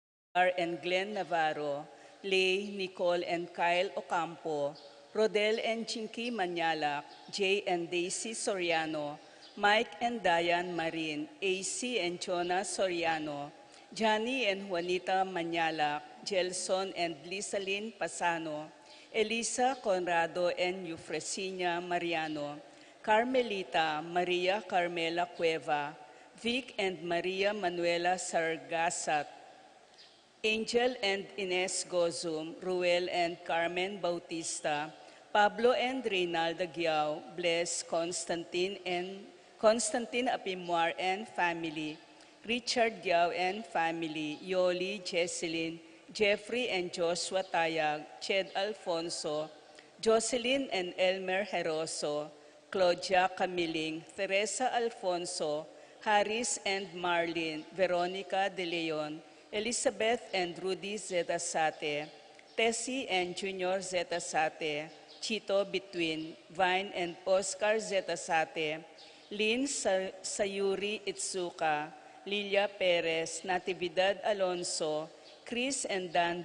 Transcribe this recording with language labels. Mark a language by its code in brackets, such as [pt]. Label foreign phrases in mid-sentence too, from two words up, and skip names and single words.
[en] and Glenn Navarro, Lay, Nicole and Kyle Ocampo, Rodel and Chinky Manyalak, Jay and Daisy Soriano, Mike and Diane Marin, AC and Jonah Soriano, Johnny and Juanita Manyalak, Gelson and Lisalyn Pasano, Elisa Conrado and Eufresina Mariano, Carmelita Maria Carmela Cueva, Vic and Maria Manuela Sargasat, Angel and Ines Gozum, Ruel and Carmen Bautista, Pablo and Reynaldo Giao, Bless Constantine Apimuar and family, Richard Giao and family, Yoli, Jesselyn, Jeffrey and Joshua Tayag, Ched Alfonso, Jocelyn and Elmer Heroso, Claudia Camiling, Teresa Alfonso, Harris and Marlene, Veronica De Leon, Elizabeth and Rudy Zetasate, Tessie and Junior Zetasate, Chito Between, Vine and Oscar Zetasate, Lynn Sayuri Itsuka, Lilia Perez, Natividad Alonso, Chris and Dan